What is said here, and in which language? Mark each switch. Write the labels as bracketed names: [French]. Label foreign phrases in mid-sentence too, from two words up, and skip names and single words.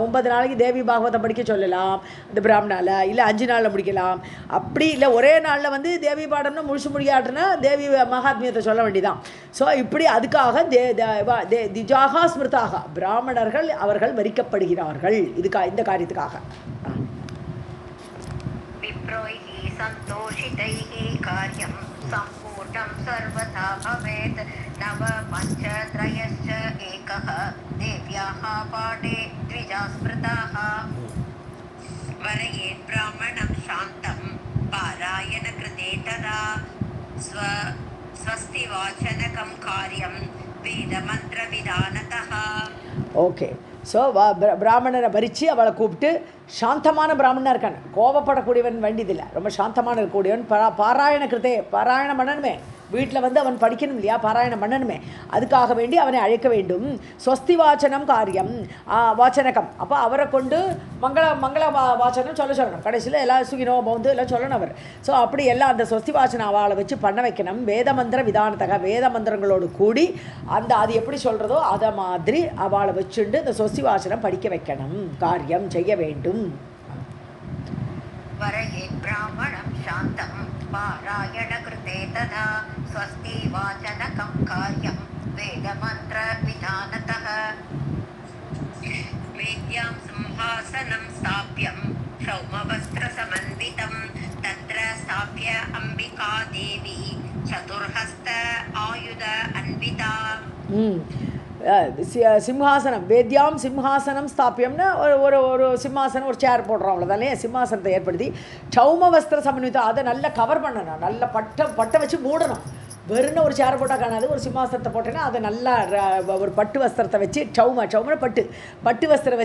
[Tamil] 9 நாளைக்கு தேவி பாகவதம் படிக்க சொல்லலாம் இந்த பிராமணால், இல்லை 5 நாளில் முடிக்கலாம். அப்படி இல்லை ஒரே நாளில் வந்து தேவி பாடம்னா முழுசு முடியாட்டுனா தேவி மகாத்மியத்தை சொல்ல வேண்டியதான். ஸோ இப்படி அதுக்காக [Sanskrit] द्विजाः स्मृताः, [Tamil] பிராமணர்கள் அவர்கள் வரிக்கப்படுகிறார்கள் இந்த காரியத்துக்காக. [Sanskrit] संतोषितैः कार्यं सम्पूर्णं सर्वथा भवेत्. नव पञ्च त्रयश्च एकः देव्याः पाटे द्विजा स्मृताः. वरयेत् ब्राह्मणं शान्तं पारायण कृते तदा स्वस्ति वाचनकं कार्यं वेदमन्त्रविधानतः. [Tamil] ஓகே. ஸோ பிராமணனை பறித்து அவளை கூப்பிட்டு, சாந்தமான பிராமணனாக இருக்கான், கோபப்படக்கூடியவன் வேண்டியதில்லை, ரொம்ப சாந்தமான இருக்கக்கூடியவன். [Sanskrit] पारायण कृते, [Tamil] பாராயணம் பண்ணணுமே, வீட்டில் வந்து அவன் படிக்கணும் இல்லையா, பாராயணம் பண்ணணுமே, அதுக்காக வேண்டி அவனை அழைக்க வேண்டும். [Sanskrit] स्वस्ति वाचनं कार्यं वाचनकं, [Tamil] அப்போ அவரை கொண்டு மங்கள வாச்சனம் சொல்லணும். கடைசியில் எல்லாம் [Sanskrit] सुखिनो भवन्तु [Tamil] எல்லாம் சொல்லணும் அவர். ஸோ அப்படி எல்லாம் அந்த ஸ்வஸ்தி வாச்சனம் அவளை வச்சு பண்ண வைக்கணும். [Sanskrit] वेद मन्त्र विधानतः, [Tamil] வேத மந்திரங்களோடு கூடி அது எப்படி சொல்கிறதோ அதை மாதிரி அவளை வச்சுண்டு இந்த ஸ்வஸ்தி வாச்சனம் படிக்க வைக்கணும், காரியம் செய்ய வேண்டும். [Sanskrit] वरयेत् ब्राह्मणं शान्तं पारायणकृते तदा स्वस्ति वाचनकं कार्यं वेदमन्त्रविधानतः वेद्यां सिंहासनं स्थाप्यं क्षौमवस्त्रसमन्वितं तत्र स्थाप्य अम्बिका देवी चतुर्हस्त आयुध अन्विता सिंहासनं वेद्यां सिंहासनं स्थाप्यं [Tamil] ஒரு சிம்மாசனம் ஒரு சேர் போடுறோம் அவ்வளோதானே சிம்மாசனத்தை ஏற்படுத்தி [Sanskrit] क्षौम वस्त्र समन्वितम् [Tamil] அதை நல்லா கவர் பண்ணணும் நல்ல பட்டை வச்சு மூடணும் வெறும்னு ஒரு சேர் போட்டால் காணாது ஒரு சிம்மாசனத்தை போட்டேன்னா அதை நல்லா ஒரு பட்டு வஸ்திரத்தை வச்சு சௌமன பட்டு வஸ்திரம்